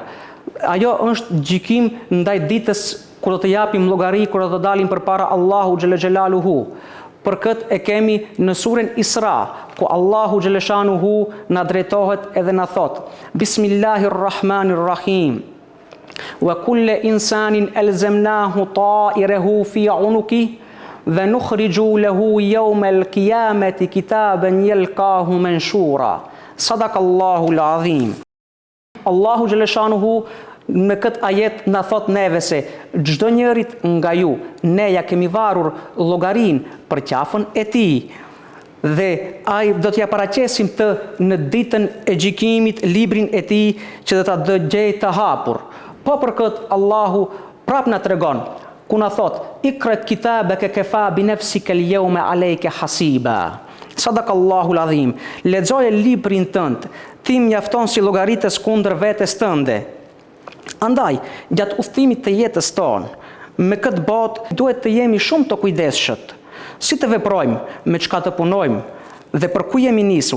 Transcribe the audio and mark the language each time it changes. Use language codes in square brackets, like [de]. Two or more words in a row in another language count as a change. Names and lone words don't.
[sq] Ajo është gjykim ndaj ditës kur do të japim llogari, kur do të dalim përpara Allahu xhelaluhu. Për këtë e kemi në surën Isra, ku Allahu xhaleshanuhu na drejtohet edhe na thot: Bismillahirrahmanirrahim. [ar] وكل إنسان ألزمناه طائره في عنقه dhe نخرج له يوم القيامة كتابا يلقاه منشورا. صدق الله العظيم. [sq] Allahu xhaleshanuhu me këtë ajet na thot neve se çdo njërit nga ju ne ja kemi varur llogarin për qafën e tij dhe ai do t'ja paraqesim të në ditën e gjykimit librin e tij që do ta dëgjej të hapur. Po për këtë Allahu prap na tregon ku na thot: [ar] اقرأ كتابك كفى بنفسك اليوم عليك حسيبا. صدق الله العظيم. [sq] Lexoje librin tënd, ti mjafton si llogaritës kundër vetes tënde. Andaj, gjatë udhëtimit të jetës tonë, me këtë botë duhet të jemi shumë të kujdesshëm. Si të veprojmë, me çka të punojmë dhe për ku jemi nisur.